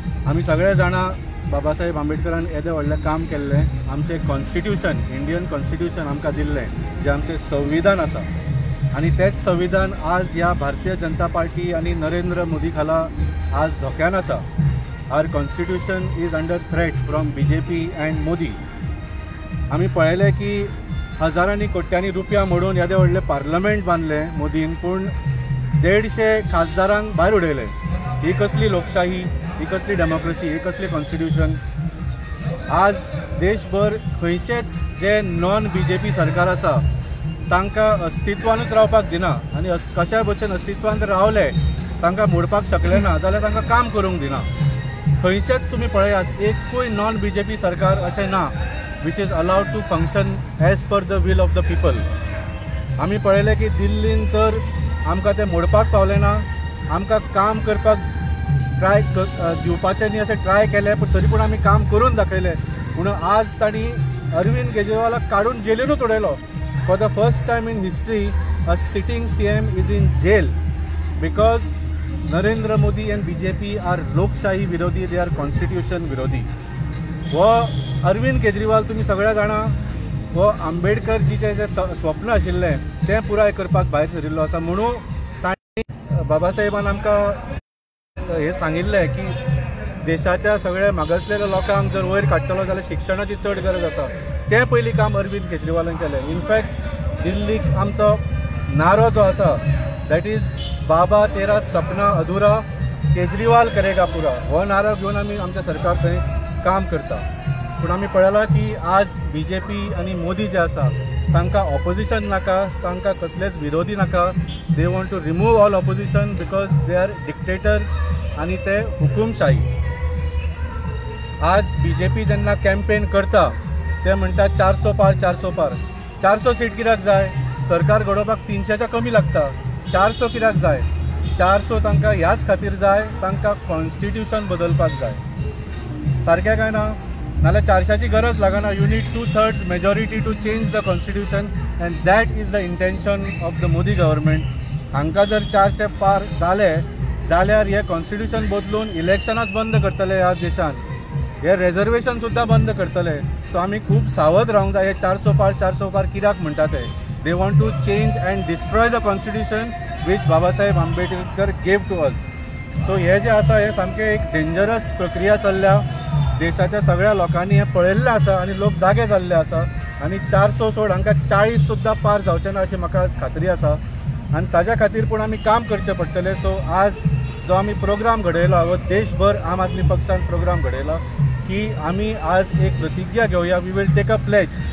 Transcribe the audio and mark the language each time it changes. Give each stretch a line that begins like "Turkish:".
Goan Konkani: आमी सगळे जाणां बाबासाहेब आंबेडकरान येदें व्हडलें काम केल्लें. आमचें कॉन्स्टिट्युशन इंडियन कॉन्स्टिट्युशन आमकां दिल्लें जें आमचें संविधान आसा आनी तेंच संविधान आज ह्या भारतीय जनता पार्टी आनी नरेंद्र मोदी खाला आज धोक्यान आसा.
English: Our constitution is under threat from BJP and Modi.
Goan Konkani: आमी पळयलें की हजारांनी कोट्यांनी रुपया मोडून येदें व्हडलें पार्लमेंट बांदलें मोदीन. पूण 150 खासदारांक भायर उडयले. ही कसली लोकशाही, ही कसली डेमोक्रेसी, ही कसली कॉन्स्टिट्युशन? आज देशभर खंयचेच जे नॉन BJP सरकार आसा तांकां अस्तित्वानूच रावपाक दिना आनी कशा भशेन अस्तित्वान रावले तांकां मोडपाक शकले ना जाल्यार तांकां काम करूंक दिना. खंयचेच तुमी पळयात एकूय नॉन BJP सरकार अशें ना
English: which is allowed to function as per the will of the people.
Goan Konkani: आमी पळयलें की दिल्लीन तर आमकां ते मोडपाक पावले ना. आमकां काम करपाक ट्राय दिवपाचें न्ही अशें ट्राय केलें पूण तरी पूण आमी काम करून दाखयलें. पूण आज तांणी अरविंद केजरीवालाक काडून जेलीनूच उडयलो.
English: for the first time in history a sitting CM is in jail because Narendra Modi and BJP are
Goan Konkani: लोकशाही विरोधी,
English: They are constitution विरोधी.
Goan Konkani: हो अरविंद केजरीवाल तुमी सगळे जाणा हो आंबेडकरजीचें जें स्वप्न आशिल्लें तें पुराय करपाक भायर सरिल्लो आसा. म्हणून तांणी बाबासाहेबान आमकां हें सांगिल्लें की देशाच्या सगळ्या मागासलेल्या लोकांक जर वयर काडटलो जाल्यार शिक्षणाची चड गरज आसा. तें पयलीं काम अरविंद केजरीवालान केलें. इनफॅक्ट दिल्लीक आमचो नारो जो आसा
English: that is
Hindi: बाबा तेरा सपना अधुरा, केजरीवाल करेगा पुरा.
Goan Konkani: हो नारो घेवन आमी आमच्या सरकार थंय काम करता. पूण आमी पळयलां की आज BJP आनी मोदी जे आसा तांकां ऑपोजिशन नाका, तांकां कसलेच विरोधी नाका.
English: they want to remove all opposition because they are dictators
Goan Konkani: आनी ते हुकुमशाही. आज BJP जेन्ना कॅम्पेन करता ते म्हणटा 400 पार 400 पार. 400 सीट कित्याक जाय? सरकार घडोवपाक 300च्या कमी लागता. 400 कित्याक जाय? 400 तांकां ह्याच खातीर जाय, तांकां कॉन्स्टिट्यूशन बदलपाक जाय. सारकें काय ना? नाल्यार 400ची गरज लागना.
English: You need 2/3 majority to change the constitution and that is the intention of the Modi government.
Goan Konkani: हांकां जर 400 पार जाले जाल्यार हे कॉन्स्टिट्यूशन बदलून इलेक्शनाच बंद करतले ह्या देशान. हे रिजर्वेशन सुद्दां बंद करतले. सो आमी खूब सावध रावंक जाय. हे 400 पार कित्याक म्हणटा ते?
English: They want to change and destroy the constitution which Babasaheb Ambedkar gave to us.
Goan Konkani: So हे जे आसा हे सामकें एक डेंजरस प्रक्रिया चल्ल्या. देशाच्या सगळ्या लोकांनी हे पळयल्लें आसा आनी लोक जागे जाल्ले आसा. आनी 400 सोड हांकां 40 सुद्दां पार जावचें ना अशी म्हाका आज खात्री आसा. आनी ताज्या खातीर पूण आमी काम करचें पडटलें. सो आज जो आमी प्रोग्राम घडयला व देशभर आम आदमी पक्षान प्रोग्राम घडयला की आमी आज एक प्रतिज्ञा घेवया.
English: We will take a pledge.